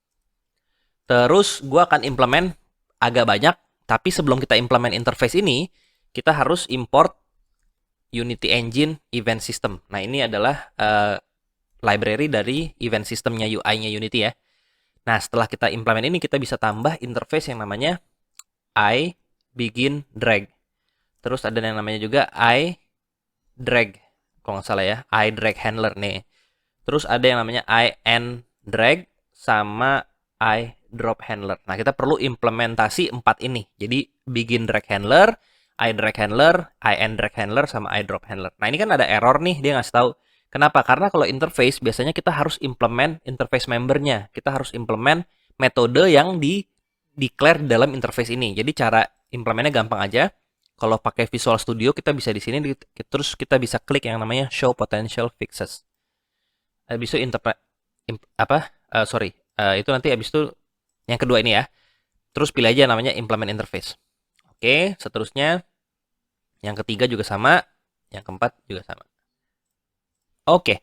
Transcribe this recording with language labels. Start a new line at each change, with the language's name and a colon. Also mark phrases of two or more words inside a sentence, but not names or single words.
Indonesian: Terus gue akan implement agak banyak, tapi sebelum kita implement interface ini, kita harus import
English: Unity Engine Event System.
Indonesian: Nah, ini adalah library dari event systemnya UI-nya Unity ya. Nah, setelah kita implement ini, kita bisa tambah interface yang namanya
English: I begin drag.
Indonesian: Terus ada yang namanya juga
English: I drag.
Indonesian: Kalau nggak salah ya,
English: I drag handler
Indonesian: nih. Terus ada yang namanya
English: I end drag
Indonesian: sama
English: I drop handler.
Indonesian: Nah, kita perlu implementasi 4 ini. Jadi
English: begin drag handler, I drag handler, I end drag handler
Indonesian: sama
English: I drop handler.
Indonesian: Nah, ini kan ada error nih, dia ngasih tahu. Kenapa? Karena kalau interface biasanya kita harus implement interface membernya. Kita harus implement metode yang declare di dalam interface ini. Jadi cara implementnya gampang aja. Kalau pakai Visual Studio kita bisa di sini terus kita bisa klik yang namanya
English: show potential fixes.
Indonesian: Habis itu itu nanti habis itu yang kedua ini ya. Terus pilih aja namanya
English: implement interface.
Indonesian: Oke, seterusnya yang ketiga juga sama, yang keempat juga sama. Oke.